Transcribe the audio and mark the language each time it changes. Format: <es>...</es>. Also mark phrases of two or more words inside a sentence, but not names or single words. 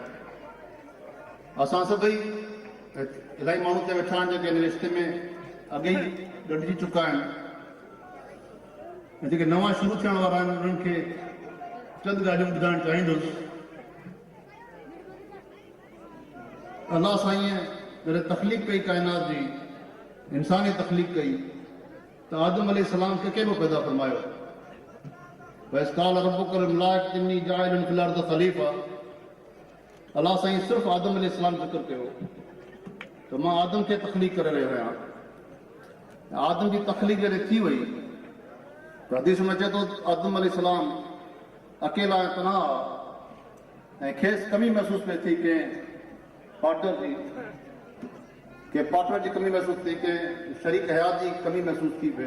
<sd>असां सभई इलाही माण्हू ते वेठा आहिनि जेके इन रिश्ते में अॻे ई ॻंढिजी चुका आहिनि ऐं जेके नवां शुरू थियण वारा आहिनि उन्हनि खे चंद ॻाल्हियूं ॿुधाइणु चाहींदुसि। अलाह साईं जॾहिं तख़लीक़ कई काइनात जी, इंसानी तख़लीक़ कई त आदम अलैहिस्सलाम खे कंहिं बि पैदा फरमायो।</sd> <ar>وإذ قال ربك الملائكة إني جاعل في الأرض خليفة.</ar> <sd>अलाह साईं सिर्फ़ु आदम अलैहिस्सलाम ज़िक्र कयो त मां आदम खे तख़लीक़ करे रहियो आहियां। आदम जी तख़लीक़ जॾहिं थी वई त हदीस में चए थो आदम अलैहिस्सलाम अकेला ऐं तन्हा ऐं खेसि कमी महसूस पई थी कंहिं पार्टनर जी कमी महसूस थी, कंहिं शरीक हयात जी कमी महसूस थी पए।</sd>